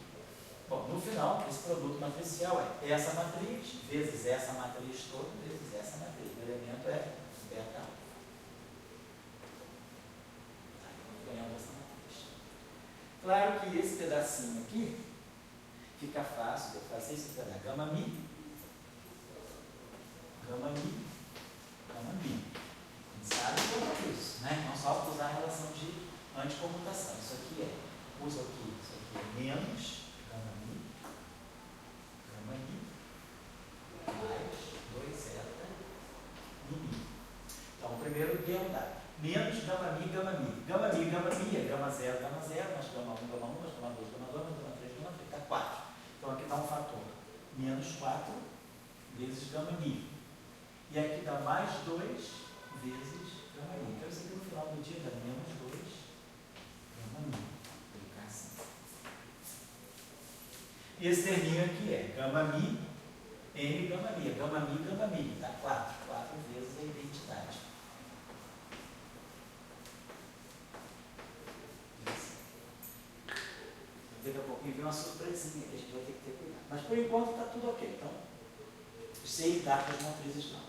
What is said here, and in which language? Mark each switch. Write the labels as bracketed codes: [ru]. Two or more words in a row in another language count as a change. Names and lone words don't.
[pt] Bom, no final, esse produto matricial é essa matriz, vezes essa matriz toda, vezes essa matriz. O elemento é beta alfa. Ganhamos essa matriz. Claro que esse pedacinho aqui fica fácil de eu fazer isso para dar gama mi, gama mi, gama mi. A gente sabe como é isso, né? Não só usar a relação de anticomutação. Isso aqui é, uso aqui, isso aqui é menos gama mi, mais 2zeta mi. Então, o primeiro termo dá menos gama mi, gama mi. Gama mi, gama mi é gama 0, mais gama 1, gama 1, mais gama 2, gama 2, mais gama 3, gama 3. Está 4. Então, aqui dá um fator menos 4 vezes gama mi. E aqui dá mais 2 vezes gama mi. Então, isso aqui no final do dia dá menos 2 gama mi. Vou colocar assim. E esse terminho aqui é gama mi, m gama mi. Gama mi, gama mi. Dá 4. 4 vezes a identidade. Daqui a pouquinho vem uma surpresinha que a gente vai ter que ter cuidado. Mas por enquanto está tudo ok. Então, sei dar para as matrizes não.